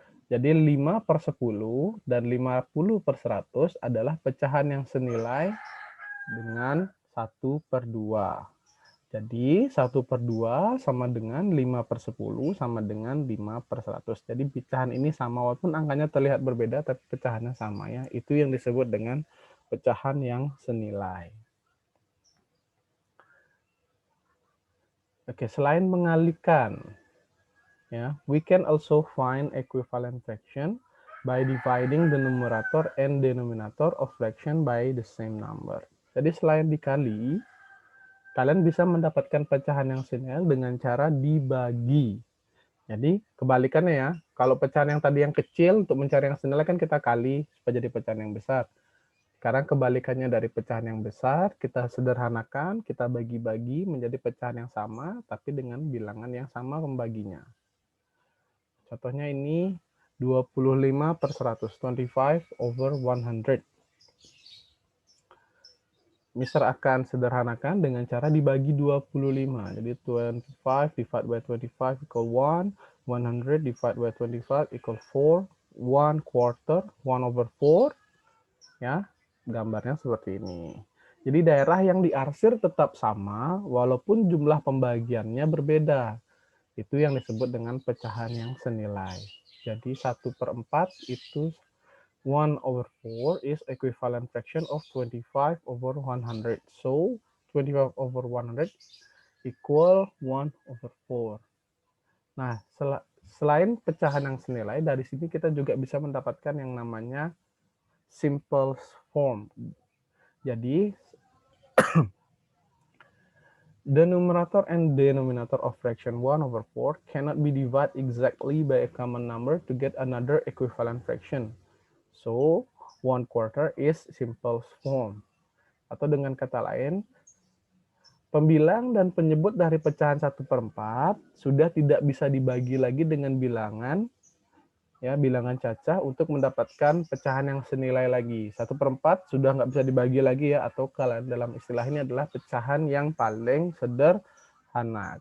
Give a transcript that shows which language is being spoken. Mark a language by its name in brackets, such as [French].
[Indonesian] Jadi 5 per 10 dan 50 per 100 adalah pecahan yang senilai dengan 1 per 2. Jadi 1 per 2 sama dengan 5 per 10 sama dengan 5 per 100. Jadi pecahan ini sama walaupun angkanya terlihat berbeda tapi pecahannya sama ya. Itu yang disebut dengan pecahan yang senilai. Oke, selain mengalihkan ya, [English] we can also find equivalent fraction by dividing the numerator and denominator of fraction by the same number. [Indonesian] Jadi selain dikali, kalian bisa mendapatkan pecahan yang senilai dengan cara dibagi. Jadi kebalikannya ya, kalau pecahan yang tadi yang kecil untuk mencari yang senilai kan kita kali supaya jadi pecahan yang besar. Sekarang kebalikannya dari pecahan yang besar, kita sederhanakan, kita bagi-bagi menjadi pecahan yang sama, tapi dengan bilangan yang sama pembaginya. Contohnya ini 25 per 100, [English] 25 over 100. [Indonesian] Mister akan sederhanakan dengan cara dibagi 25. [English] Jadi 25 divided by 25 equal 1, 100 divided by 25 equal 4, 1 quarter, 1 over 4. [Indonesian] Ya, gambarnya seperti ini. Jadi daerah yang diarsir tetap sama walaupun jumlah pembagiannya berbeda. Itu yang disebut dengan pecahan yang senilai. Jadi 1 per 4 itu [English] 1 over 4 is equivalent fraction of 25 over 100. So 25 over 100 equal 1 over 4. [Indonesian] Nah, selain pecahan yang senilai, dari sini kita juga bisa mendapatkan yang namanya simple form. [English] Jadi, the numerator and denominator of fraction 1 over 4 cannot be divided exactly by a common number to get another equivalent fraction. So, 1 quarter is simple form. [Indonesian] Atau dengan kata lain, pembilang dan penyebut dari pecahan 1 per 4 sudah tidak bisa dibagi lagi dengan bilangan ya, bilangan cacah untuk mendapatkan pecahan yang senilai lagi. 1 per 4 sudah nggak bisa dibagi lagi ya, atau kalau dalam istilah ini adalah pecahan yang paling sederhana.